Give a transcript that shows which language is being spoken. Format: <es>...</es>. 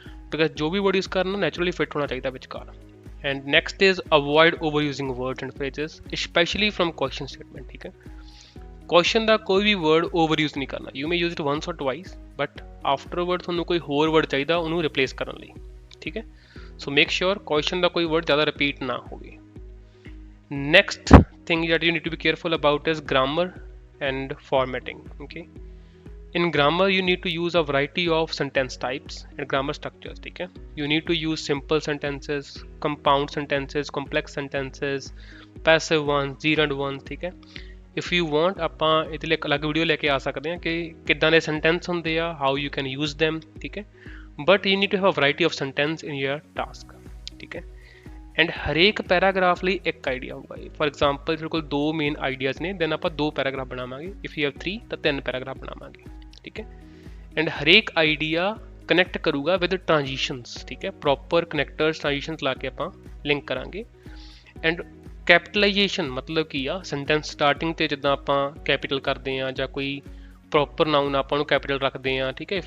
<pa>Because ਜੋ ਵੀ word use ਕਰਨਾ naturally fit ਹੋਣਾ ਚਾਹੀਦਾ ਵਿਚਕਾਰ।</pa> <en>And next is avoid over using words and phrases, specially from question statement, ਠੀਕ ਹੈ।</en> <pa>ਕੁਐਸਚਨ ਦਾ ਕੋਈ ਵੀ ਵਰਡ ਓਵਰ ਯੂਜ਼ ਨਹੀਂ ਕਰਨਾ।</pa> <en>you may use it once or twice,</en> <pa>ਬਟ ਆਫਟਰਵਰਡ ਤੁਹਾਨੂੰ ਕੋਈ ਹੋਰ ਵਰਡ ਚਾਹੀਦਾ ਉਹਨੂੰ ਰਿਪਲੇਸ ਕਰਨ ਲਈ, ਠੀਕ ਹੈ।</pa> <en>so make sure</en> <pa>ਕੁਐਸਚਨ ਦਾ ਕੋਈ ਵਰਡ ਜ਼ਿਆਦਾ ਰਿਪੀਟ ਨਾ ਹੋਵੇ।</pa> <en>Next thing that you need to be careful about is grammar and formatting, okay. In grammar you need to use a variety of sentence types and grammar structures, ठीक है। You need to use simple sentences, compound sentences, complex sentences, passive ones, gerund ones, ठीक है। If you want</en> <pa>ਆਪਾਂ ਇਹਦੇ ਲਈ ਇੱਕ ਅਲੱਗ video ਲੈ ਕੇ ਆ ਸਕਦੇ ਹਾਂ ਕਿ ਕਿੱਦਾਂ ਦੇ ਸੈਂਟੈਂਸ ਹੁੰਦੇ ਆ,</pa> <en>how you can use them,</en> <pa>ਠੀਕ ਹੈ।</pa> <en>But you need to have a variety of sentence in your task, ਠੀਕ ਹੈ।</en> <pa>ਐਂਡ ਹਰੇਕ ਪੈਰਾਗ੍ਰਾਫ ਲਈ ਇੱਕ ਆਈਡੀਆ ਹੋਊਗਾ। ਫॉर ਐਗਜ਼ਾਮਪਲ ਤੁਹਾਡੇ ਕੋਲ 2 ਮੇਨ ਆਈਡੀਆਜ਼ ਨੇ, ਦੈਨ ਆਪਾਂ 2 ਪੈਰਾਗ੍ਰਾਫ ਬਣਾਵਾਂਗੇ।</pa> <en>if you have</en> <pa>3 ਤਾਂ 3 ਪੈਰਾਗ੍ਰਾਫ ਬਣਾਵਾਂਗੇ, ਠੀਕ ਹੈ। ਐਂਡ ਹਰੇਕ ਆਈਡੀਆ ਕਨੈਕਟ ਕਰੂਗਾ ਵਿਦ ਟ੍ਰਾਂਜੀਸ਼ਨਸ, ਠੀਕ ਹੈ। ਪ੍ਰੋਪਰ ਕਨੈਕਟਰਸ ਟ੍ਰਾਂਜੀਸ਼ਨਸ ਲਾ ਕੇ ਆਪਾਂ ਲਿੰਕ ਕਰਾਂਗੇ। ਐਂਡ ਕੈਪੀਟਲਾਈਜੇਸ਼ਨ ਮਤਲਬ ਕੀ ਆ, ਸੈਂਟੈਂਸ ਸਟਾਰਟਿੰਗ 'ਤੇ ਜਿੱਦਾਂ ਆਪਾਂ ਕੈਪੀਟਲ ਕਰਦੇ ਹਾਂ ਜਾਂ ਕੋਈ ਪ੍ਰੋਪਰ ਨਾਊਨ ਆਪਾਂ ਨੂੰ ਕੈਪੀਟਲ ਰੱਖਦੇ ਹਾਂ, ਠੀਕ ਹੈ।</pa>